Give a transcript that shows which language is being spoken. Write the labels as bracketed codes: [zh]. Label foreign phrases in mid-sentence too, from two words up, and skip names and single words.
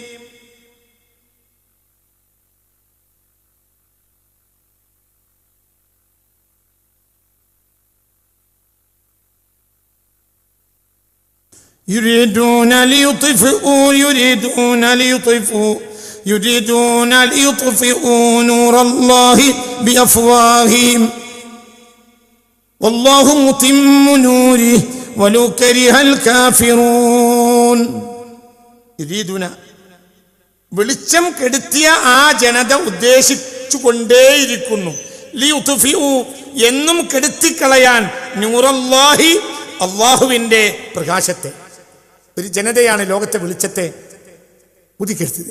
[ar] يريدون ليطفئوا نور الله بأفواههم والله متم نوره ولو كره الكافرون. [ml] يريدون വെളിച്ചം കെടുത്തിയ ആ ജനത ഉദ്ദേശിച്ചു കൊണ്ടേയിരിക്കുന്നു. ലിയുത്ഫിഉ എന്നും കെടുത്തിക്കളയാൻ നൂറല്ലാഹി അള്ളാഹുവിൻ്റെ പ്രകാശത്തെ. ഒരു ജനതയാണ് ലോകത്തെ വെളിച്ചത്തെ ഊതിക്കെടുത്തത്.